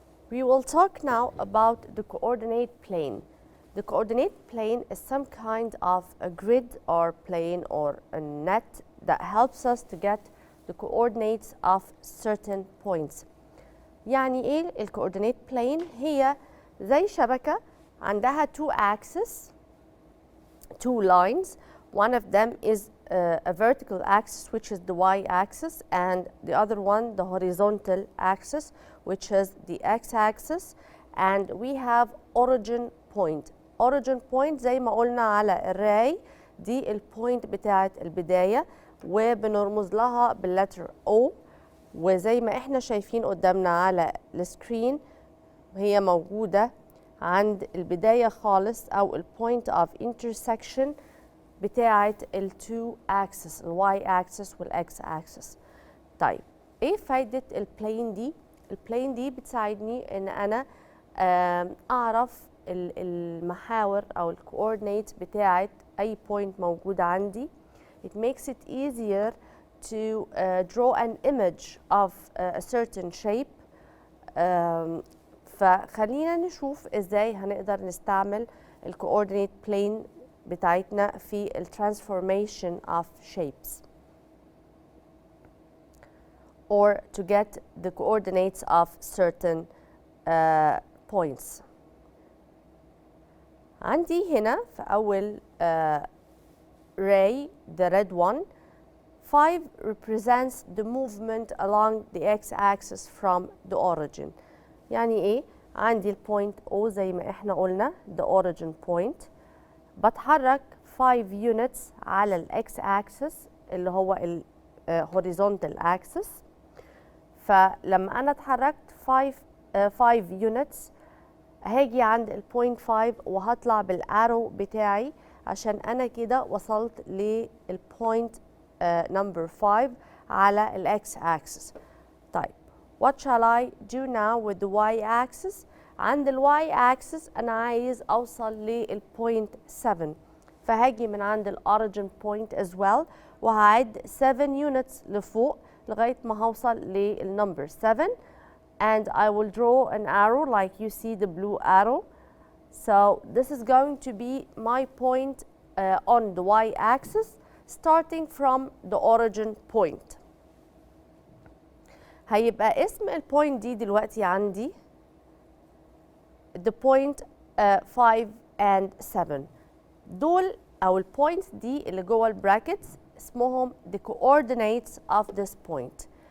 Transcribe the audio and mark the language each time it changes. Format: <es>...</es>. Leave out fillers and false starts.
<en>We will talk now about the coordinate plane. The coordinate plane is some kind of a grid or plane or a net that helps us to get the coordinates of certain points.</en> <ar>يعني ايه الكوردينيت بلين؟ هي زي شبكة عندها</ar> <en>two axes, two lines. One of them is a vertical axis, which is the y-axis, and the other one the horizontal axis, which is the x-axis. And we have origin point.</en> <ar>Origin point زي ما قلنا على الراي دي البوينت بتاعت البداية وبنرمز لها باللتر O، وزي ما احنا شايفين قدامنا على السكرين هي موجودة عند البداية خالص أو البوينت of intersection بتاعت التو axis، الواي axis والإكس axis. طيب ايه فايدة البلين دي؟ البلين دي بتساعدني ان انا اعرف المحاور او الكوردينيت بتاعت اي بوينت موجودة عندي.</ar> <en>It makes it easier to draw an image of a certain shape.</en> <ar>فخلينا نشوف ازاي هنقدر نستعمل الكوردينيت بلين بتاعتنا في ال</ar> <en>transformation of shapes or to get the coordinates of certain points.</en> <ar>عندي هنا في أول</ar> <en>ray, the red one, 5 represents the movement along the x-axis from the origin.</en> <ar>يعني إيه؟ عندي البوينت O زي ما إحنا قلنا</ar> <en>the origin point.</en> <ar>بتحرك 5 units على ال x-axis اللي هو ال horizontal axis. فلما أنا اتحركت 5 units هاجي عند البوينت 5 وهطلع بالارو بتاعي عشان أنا كده وصلت للبوينت number 5 على ال x-axis. طيب</ar> <en>what shall I do now with the y-axis؟</en> <ar>عند ال y-axis أنا عايز أوصل للبوينت 7، فهاجي من عند ال origin point as well وهعد 7 units لفوق لغاية ما هوصل للنمبر 7</ar> <en>and I will draw an arrow like you see the blue arrow. So this is going to be my point on the y-axis starting from the origin point.</en> <ar>هيبقى اسم البوينت دي دلوقتي عندي</ar> <en>the point 5 and 7.</en> <ar>دول أو البوينتس دي اللي جوه البراكتس اسمهم</ar> <en>the coordinates of this point.</en>